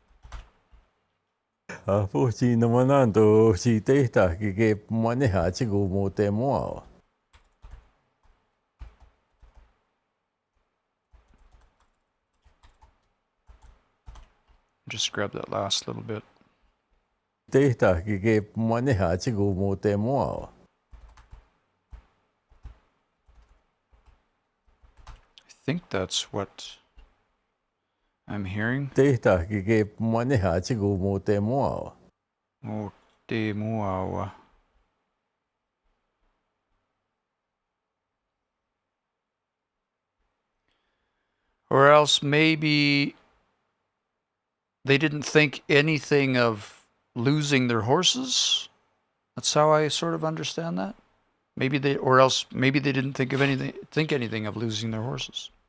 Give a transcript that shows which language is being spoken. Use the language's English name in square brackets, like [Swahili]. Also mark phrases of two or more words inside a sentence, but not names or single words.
[English] Just grab that last little bit. I think that's what I'm hearing. [Māori] O te muawa. [English] Or else maybe they didn't think anything of losing their horses. That's how I sort of understand that. Maybe they didn't think anything of losing their horses.